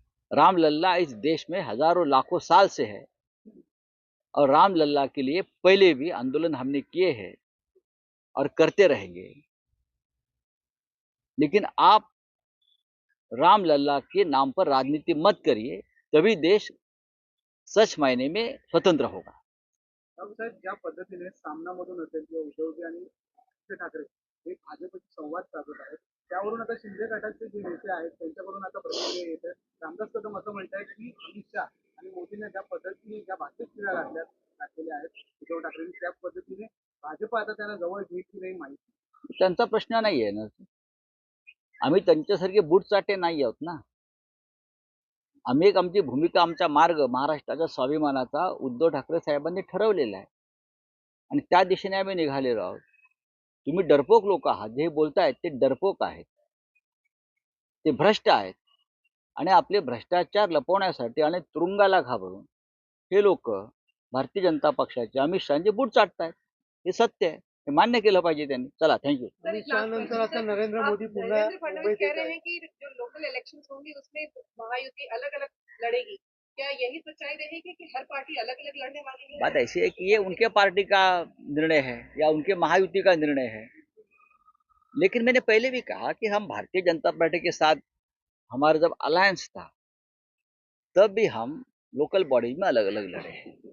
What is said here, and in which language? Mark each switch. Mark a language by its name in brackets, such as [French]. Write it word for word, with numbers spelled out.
[Hindi] रामलला इस देश में हजारों लाखों साल से है, और रामलला के लिए पहले भी आंदोलन हमने किए हैं और करते रहेंगे। लेकिन आप रामलला के नाम पर राजनीति मत करिए, तभी देश सच मायने में स्वतंत्र होगा। [Marathi] अब सर, ज्या पद्धतीने सामनामधून असेल किंवा उद्धवजी आणि आदित्य ठाकरे हे भाजपशी संवाद साधत आहेत, त्यावरून आता शिंदे गटाचे जे नेते आहेत त्यांच्याकडून आता प्रतिक्रिया येत आहे। रामदास कदम असं म्हणताय की अमित शाह आणि मोदींना ज्या पद्धतीने ज्या भाषेत क्रिया घातल्या घातलेल्या आहेत उद्धव ठाकरेंनी, त्या पद्धतीने भाजप आता त्यांना जवळ घेत की नाही माहिती त्यांचा प्रश्न नाही आहे ना। आम्ही त्यांच्यासारखे बूट चाटे नाही आहोत ना। आम्ही एक आमची भूमिका, आमचा मार्ग महाराष्ट्राच्या स्वाभिमानाचा उद्धव ठाकरे साहेबांनी ठरवलेला आहे, आणि त्या दिशेने आम्ही निघालेलो आहोत। तुम्ही डरपोक लोक आहात, जे बोलतायत ते डरपोक आहेत, ते भ्रष्ट आहेत, आणि आपले भ्रष्टाचार लपवण्यासाठी आणि तुरुंगाला घाबरून हे लोक भारतीय जनता पक्षाचे अमित शहाचे बूट चाटतायत। हे सत्य आहे, हे मान्य केलं पाहिजे त्यांनी। चला, थँक्यू। अमित शाह नंतर आता नरेंद्र मोदी पुन्हा मुंबईत [Hindi] कह रहे हैं की जो लोकल इलेक्शन होंगी उसमें महायुति अलग अलग लड़ेगी, क्या यही सच्चाई रहेगी कि हर पार्टी अलग अलग लड़ने वाली है? बात ऐसी है कि ये उनके पार्टी का निर्णय है या उनके महायुति का निर्णय है, लेकिन मैंने पहले भी कहा कि हम भारतीय जनता पार्टी के साथ हमारा जब अलायंस था तब भी हम लोकल बॉडीज में अलग अलग लड़े हैं।